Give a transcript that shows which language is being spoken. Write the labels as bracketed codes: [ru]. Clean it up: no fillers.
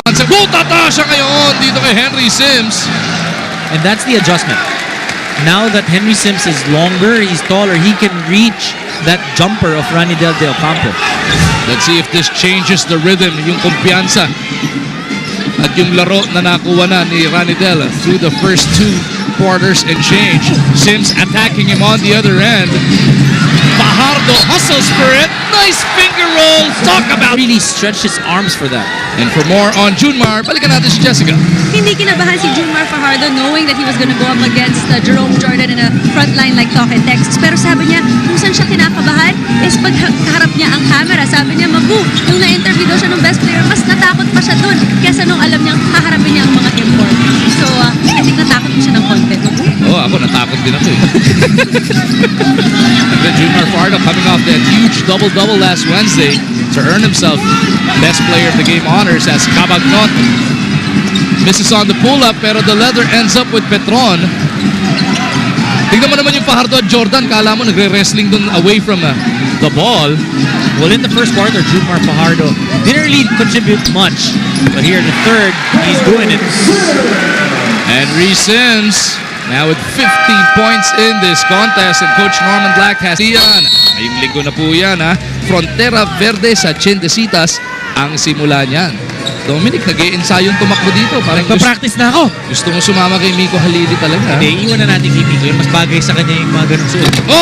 [tl] Butata siya ngayon dito kay Henry Sims. [en] And that's the adjustment. Now that Henry Sims is longer, he's taller, he can reach that jumper of Ranidel de Ocampo. Let's see if this changes the rhythm, [tl] yung kumpiyansa at yung laro na nakuha na ni Ranidel [en] through the first 2 quarters and change. Sims attacking him on the other end. Fajardo hustles for it. Nice finger roll. Talk about really stretched his arms for that. And for more on Junmar, [tl] balikan natin si [en] Jessica. [tl] Hindi kinabahan si Junmar Fajardo [en] knowing that he was gonna go up against [tl] Jerome Jordan in a front line like Talk and Text. Pero sabi niya, kung saan siya kinakabahan is pag kaharap niya ang camera. Sabi niya, Magu, nung na-interview daw siya ng best player, mas natakot pa siya dun kesa nung alam niyang haharapin niya ang mga import. [en] So, I think [tl] natakot mo siya ng konti. Ako natakot din ako eh. [en] And Junmar Fajardo coming off that huge double-double last Wednesday to earn himself best player of the game honors as Cabagnot misses on the pull-up [tl] pero [en] the leather ends up with Petron. [tl] Tignan mo naman yung Fajardo at Jordan, kala mo nagre-wrestling dun [en] away from the ball. Well, in the first quarter, Junmar Fajardo didn't really contribute much, but here in the third, he's doing it. Henry Sims now with 15 points in this contest, and Coach Norman Black has yan. [tl] Ngayong linggo na po yan, ha. Frontera Verde sa Chendesitas ang simula niyan. Dominic, nag-i-ensayong tumakbo dito. Nagpa-practice na ako. Gusto mo sumama kay Miko Halili talaga. Hindi, iwan na natin kay Miko. Mas bagay sa kanya yung mga ganun suot.